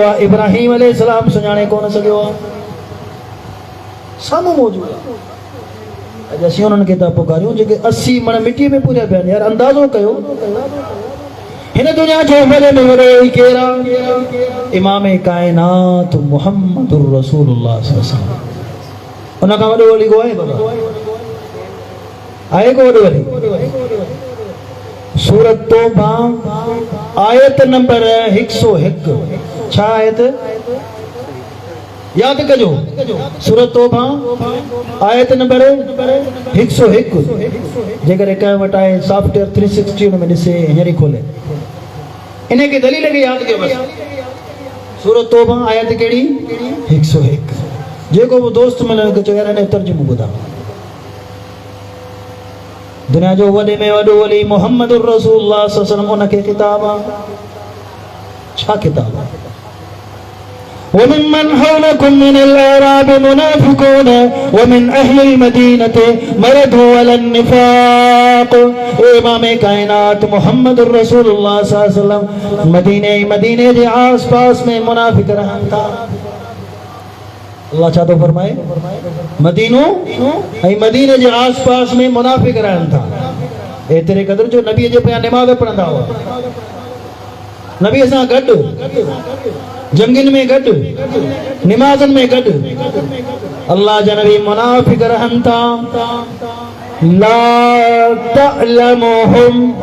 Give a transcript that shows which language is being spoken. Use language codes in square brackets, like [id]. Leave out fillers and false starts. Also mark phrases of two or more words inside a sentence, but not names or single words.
[sd] आहे इब्राहिम अलैहिस्सलाम सुञाणे कोन सघियो आहे साम्हूं मौजूद आहे अॼु असीं उन्हनि खे था पुकारियूं जेके 80 मण मिटीअ में पूरिया पिया आहिनि यार अंदाज़ो कयो हिन दुनिया जो वॾे में वॾो ई केरु आहे इमाम काइनात [ar] محمد رسول الله صلى الله عليه وسلم [sd] उन खां वॾो वली को आहे बाबा आए को वॾो वली सूरत तौबा आयत नंबर 101 छा आयत याद कजो सूरत तौबा आयत नंबर 101 जेकर कंहिं वटि आहे सॉफ्टवेयर 360 उन में ॾिसे हींअर ई खोले इन के दलील के याद कयो बस सूरत तौबा आयत केड़ी 101 जेको वो दोस्त मिले चयो यार ने तर्जुमो ॿुधा दुनिया जो वॾे में वॾो वली [ar] محمد رسول الله صلى الله عليه وسلم [sd] उन खे किताब छा किताब [ar] وممن حولكم من الأعراب منافقون ومن أهل المدينة مرضوا على النفاق [sd] इमाम कायनात [ar] محمد رسول الله صلى الله عليه وسلم [sd] मदीने जे आस पास में मुनाफिक रहन था अल्लाह छा तो फरमाए मदीनो ऐं मदीने जे आस पास में मुनाफिक रहन था एतिरे क़दर जो नबी जे पिया नमाज़ पढ़ंदा हुआ नबी सां गॾु जंगिन में गॾु नमाज़न में गॾु अल्लाह जा नबी मुनाफिक रहन था [ar] لا تعلمهم